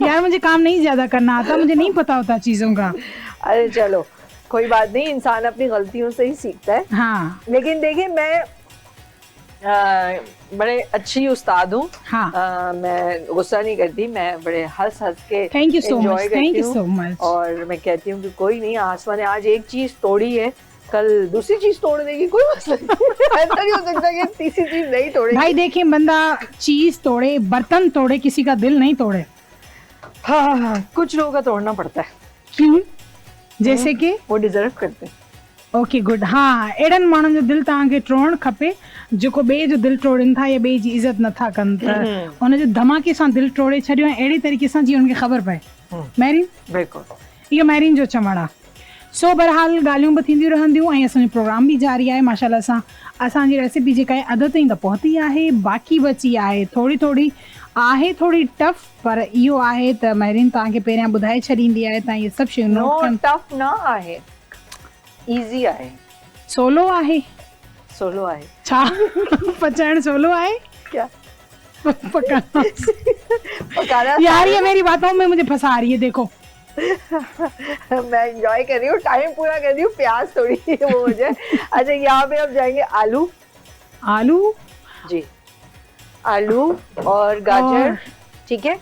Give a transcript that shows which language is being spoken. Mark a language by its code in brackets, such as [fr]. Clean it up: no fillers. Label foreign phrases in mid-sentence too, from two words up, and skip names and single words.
[hi] यार मुझे काम नहीं ज्यादा करना आता, मुझे नहीं पता होता चीजों का। अरे चलो, कोई बात नहीं, इंसान अपनी गलतियों से ही सीखता है। हाँ, लेकिन देखिए, मैं बड़े अच्छी उस्ताद हूँ। हाँ। मैं गुस्सा नहीं करती, मैं बड़े हंस हंस के [en] thank you so enjoy मच, [hi] करती [en] thank you [hi] हूँ। [en] so much. [hi] और मैं कहती हूँ कि कोई नहीं, आसमा ने आज एक चीज तोड़ी है, कल दूसरी चीज तोड़ देगी, कोई मसला नहीं। ऐसा नहीं हो सकता कि तीसरी चीज नहीं तोड़ेगी। भाई देखिए, बंदा चीज तोड़े, बर्तन तोड़े, किसी का दिल नहीं तोड़े। हाँ, कुछ लोगों का तोड़ना पड़ता है। क्यों? जैसे कि वो डिजर्व करते हैं। [en] okay good. [hi] हाँ, [sd] एड़न माण्हुनि जो दिल तव्हांखे टोड़णु खपे, जेको ॿिए जो दिल टोड़नि था या ॿिए जी इज़त नथा कनि, त उनजो धमाके सां दिल टोड़े छॾियो ऐं अहिड़े तरीक़े सां जीअं उनखे ख़बर पए। मैरीन, बिल्कुल इहो मैरीन जो चवणु आहे। सो बहरहाल ॻाल्हियूं बि थींदियूं रहंदियूं ऐं असांजो प्रोग्राम बि जारी आहे माशाल्लाह सां। असांजी रेसिपी जेका आहे अध ताईं त पहुती आहे, बाक़ी बची आहे थोरी थोरी, आहे थोरी टफ, पर इहो आहे त मैरीन तव्हांखे पहिरियां ॿुधाए छॾींदी आहे, तव्हां इहे सभु शयूं नो नोट कनि। टफ ना आहे, इजी आहे। सोलो आहे सोलो आहे। छा? पचाइण सोलो आहे [hi] क्या? पकाना। पकाना यार ये मेरी बातों में मुझे फंसा रही है, देखो। मैं एंजॉय कर रही हूँ, टाइम पूरा कर रही हूँ, प्याज थोड़ी वो हो जाए। अच्छा, यहाँ पे अब जाएंगे आलू। आलू जी, आलू और गाजर। ठीक है।